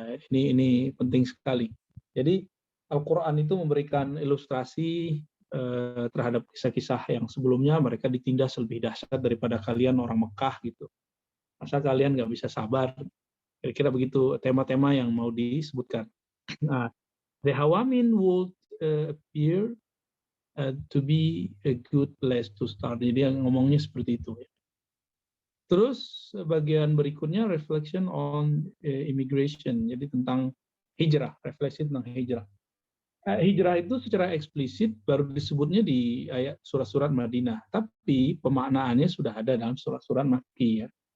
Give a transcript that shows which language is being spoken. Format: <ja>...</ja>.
<id>Ini penting sekali. Jadi Al-Quran itu memberikan ilustrasi terhadap kisah-kisah yang sebelumnya mereka ditindas lebih dahsyat daripada kalian orang Mekah gitu. Masa kalian nggak bisa sabar? Kira-kira begitu tema-tema yang mau disebutkan.</id> <en>Nah, the Hawamin would appear to be a good place to start.</en> <id>Jadi yang ngomongnya seperti itu. Terus bagian berikutnya</id> <en>reflection on immigration.</en> <id>Jadi tentang hijrah, refleksi tentang hijrah. Hijrah itu secara eksplisit baru disebutnya di ayat surat-surat Madinah, tapi pemaknaannya sudah ada dalam surat-surat Makki ya.</id>